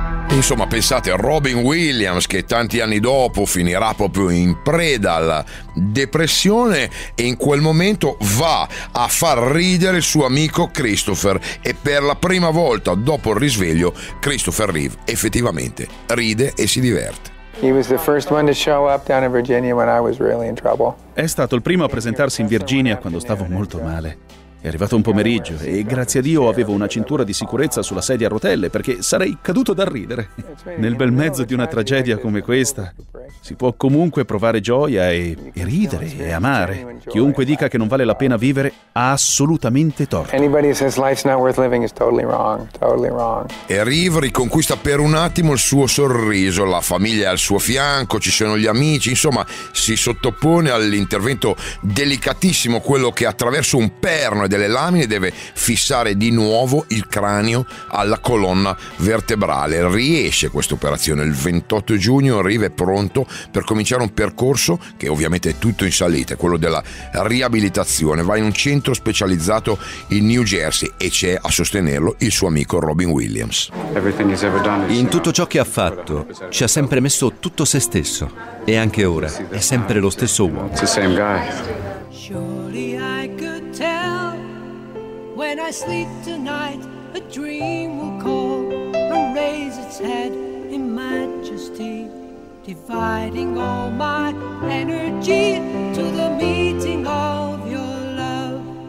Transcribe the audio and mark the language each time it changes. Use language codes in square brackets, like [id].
[it] Insomma, pensate, Robin Williams, che tanti anni dopo finirà proprio in preda alla depressione, e in quel momento va a far ridere il suo amico Christopher, e per la prima volta dopo il risveglio Christopher Reeve effettivamente ride e si diverte. [en] He was the first one to show up down in Virginia when I was really in trouble. [it] È stato il primo a presentarsi in Virginia quando stavo molto male. È arrivato un pomeriggio e grazie a Dio avevo una cintura di sicurezza sulla sedia a rotelle, perché sarei caduto da ridere. Nel bel mezzo di una tragedia come questa si può comunque provare gioia e ridere e amare. Chiunque dica che non vale la pena vivere ha assolutamente torto. [en] Anybody says life's not worth living is totally wrong, totally wrong. [it] E Reeve riconquista per un attimo il suo sorriso, la famiglia è al suo fianco, ci sono gli amici, insomma si sottopone all'intervento delicatissimo, quello che attraverso un perno delle lamine deve fissare di nuovo il cranio alla colonna vertebrale. Riesce questa operazione. Il 28 giugno arriva e pronto per cominciare un percorso che ovviamente è tutto in salita, quello della riabilitazione. Va in un centro specializzato in New Jersey e c'è a sostenerlo il suo amico Robin Williams. In tutto ciò che ha fatto ci ha sempre messo tutto se stesso e anche ora è sempre lo stesso uomo. [en] Surely I could tell when I sleep tonight a dream will call and raise its head in majesty, dividing all my energy to the meeting of your love,